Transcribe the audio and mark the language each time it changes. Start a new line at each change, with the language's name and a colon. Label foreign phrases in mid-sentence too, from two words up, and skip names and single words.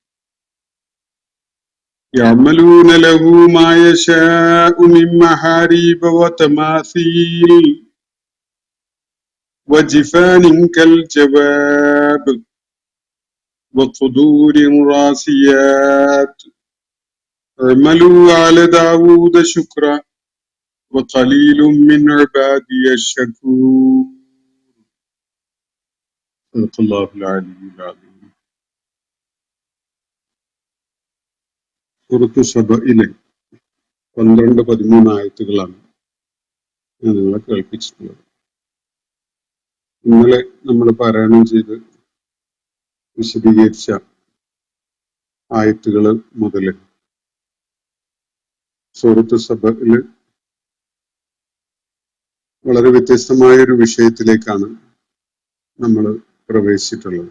Arabic: يعملون له ما يشاء من محاريب وتماثيل وجفان كالجواب وقدور راسيات اعملوا على داود شكرا وقليل من عبادي الشكور. صدق الله العلي العظيم.
Malayalam: സൂറത്ത് സബയിലെ 12-13 ആയത്തുകളാണ് ഞാൻ നിങ്ങളെ കേൾപ്പിച്ചിട്ടുള്ളത്. ഇന്നലെ നമ്മൾ പാരായണം ചെയ്ത് വിശദീകരിച്ച ആയത്തുകൾ മുതൽ സൂറത്ത് സബയില് വളരെ വ്യത്യസ്തമായ ഒരു വിഷയത്തിലേക്കാണ് നമ്മൾ പ്രവേശിച്ചിട്ടുള്ളത്.